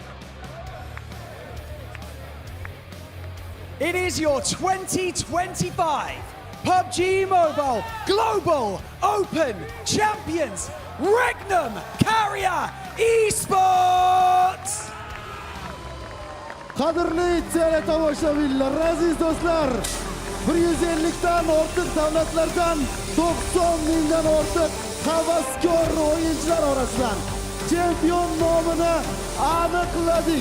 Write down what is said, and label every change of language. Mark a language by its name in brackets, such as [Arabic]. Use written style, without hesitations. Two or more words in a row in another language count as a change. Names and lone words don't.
[English] It is your 2025 PUBG Mobile Global Open Champions, Regnum Karya Esports. [Uzbek] Qadrli teletomoshabinlar, aziz do'stlar, 150 dan ortiq davlatlardan 90 mingdan ortiq havaskor o'yinchilar orasidan chempion nomini aniqladik.